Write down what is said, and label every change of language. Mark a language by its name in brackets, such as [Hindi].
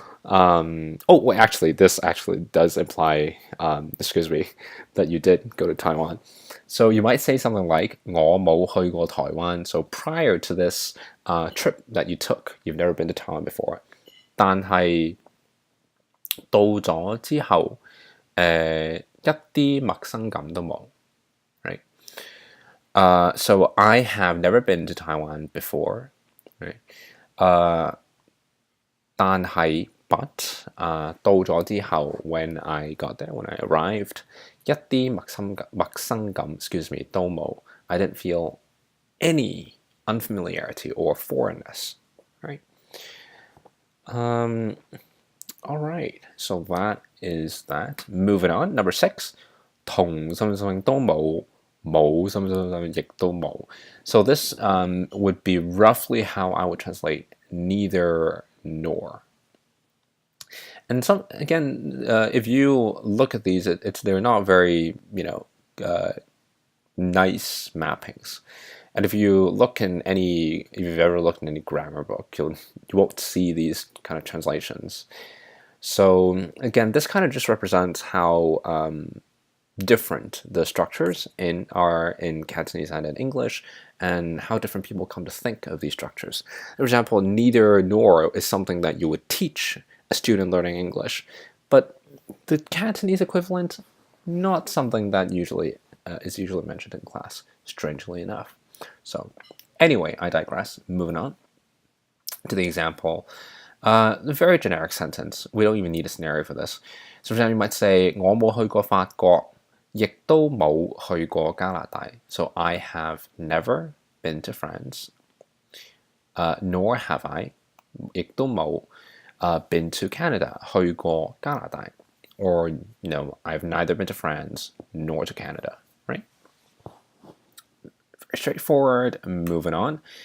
[English] Actually, this actually does imply, that you did go to Taiwan. So you might say something like [Cantonese] 我冇去過台灣. [English] So prior to this trip that you took, you've never been to Taiwan before. [Cantonese] 但係到咗之後，一啲陌生感都冇, [English] right? So I have never been to Taiwan before, right? [Cantonese] 但係 [English] but [Cantonese] 到咗之後 [English] when I got there, when I arrived, [Cantonese] 一啲陌生感 都冇. [English] I didn't feel any unfamiliarity or foreignness, right? All right, so that is that. Moving on, number 6, [Cantonese] 同什麼什麼都冇，冇什麼什麼亦都冇. [English] So this would be roughly how I would translate neither nor. And if you look at these, they're not very, nice mappings. And if you've ever looked in any grammar book, you won't see these kind of translations. So again, this kind of just represents how different the structures are in Cantonese and in English, and how different people come to think of these structures. For example, neither nor is something that you would teach a student learning English, but the Cantonese equivalent, not something that is usually mentioned in class, strangely enough. So anyway, I digress. Moving on. to the example. A very generic sentence. We don't even need a scenario for this. So for example, you might say [Cantonese] 我冇去過法國，亦都冇去過加拿大. [English] So I have never been to France, nor have I, [Cantonese] 亦都冇 [English] been to Canada, [Cantonese] 去過加拿大. [English] Or, I've neither been to France nor to Canada, right? Very straightforward. Moving on.